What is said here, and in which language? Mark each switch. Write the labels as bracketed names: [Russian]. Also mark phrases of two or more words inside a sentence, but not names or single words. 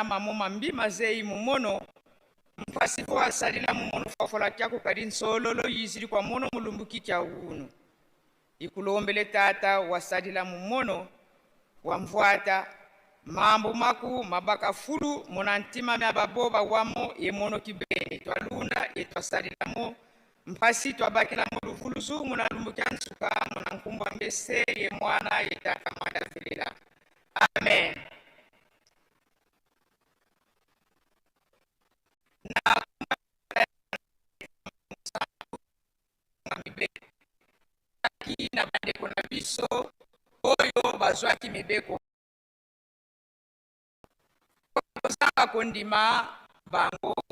[Kongo] mamo mambi mazei mumono mpasi ko asalila mumono fafola kyako kadi nsololo yizili kwa mono mulumbu kikya unu ikulombele tata wasadila mumono wamvuata mambo maku mabaka fulu monantima mya baboba wamo yemono kibeni twalunda etwasalilamo mpasi twabakila muluvuluzu munalumbu kyansuka munankumbwa mbese ye mwana yetata mwanda vilela. Amen. [Lingala] Na bandeko na biso oyo bazwaki mibeko kozanga kondima bango